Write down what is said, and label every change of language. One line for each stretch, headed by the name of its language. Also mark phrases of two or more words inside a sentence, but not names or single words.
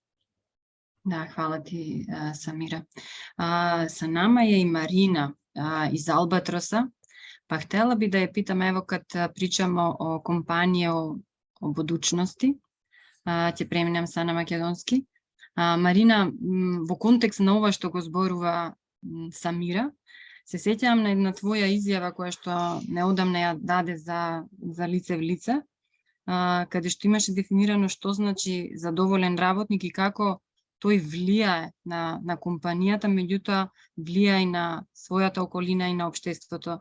Bosnian: Da, hvala ti, Samira. Sa nama je i Marina iz Albatrosa. Pa htjela bi da je pitam, evo kad pričamo o kompanije, o budućnosti,
Macedonian: ќе преминам са на македонски, Марина, во контекст на ова што го зборува Самира, се сеќавам на една твоја изјава која што неодамна ја даде за лице в лице, каде што имаше дефинирано што значи задоволен работник и како тој влијае на компанијата, меѓутоа влијае и на својата околина и на општеството.